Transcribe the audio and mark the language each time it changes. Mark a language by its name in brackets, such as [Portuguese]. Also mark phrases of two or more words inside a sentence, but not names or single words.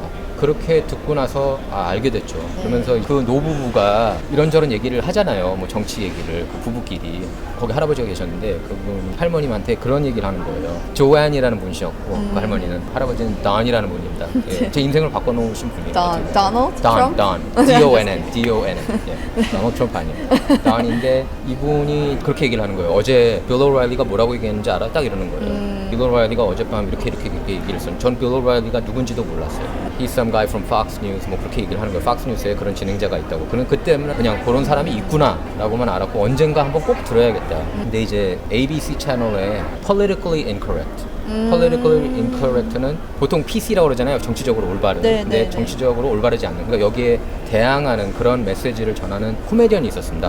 [Korean] 그렇게 듣고 나서 알게 됐죠. 그러면서 그 노부부가 이런저런 얘기를 하잖아요. 뭐 정치 얘기를 그 부부끼리 거기 할아버지가 계셨는데 그분 할머님한테 그런 얘기를 하는 거예요. 조앤이라는 분이셨고 그 할머니는 할아버지는 don이라는 분입니다. 예, 제 인생을 바꿔놓으신 분이에요. Donald Don, Trump? Don, D-O-N-N, D-O-N-N. 예, 도널드 트럼프 아니에요. Don인데 이분이 그렇게 얘기를 하는 거예요. 어제 빌 오라일리가 뭐라고 얘기했는지 알아? 딱 이러는 거예요. 빌 오라일리가 어젯밤 이렇게 얘기를 했어요. 전 빌 오라일리가 누군지도 몰랐어요. [English] He's some guy from Fox News [Korean] 뭐 그렇게 얘기를 하는 거예요. Fox News에 그런 진행자가 있다고. 그때는 그냥 그런 사람이 있구나라고만 알았고 언젠가 한번 꼭 들어야겠다. 근데 이제 ABC 채널에 Politically Incorrect. Politically Incorrect는 보통 PC라고 그러잖아요. 정치적으로 올바른. 네, 근데 네, 정치적으로 올바르지 않는. 그러니까 여기에 대항하는 그런 메시지를 전하는 코미디언이 있었습니다.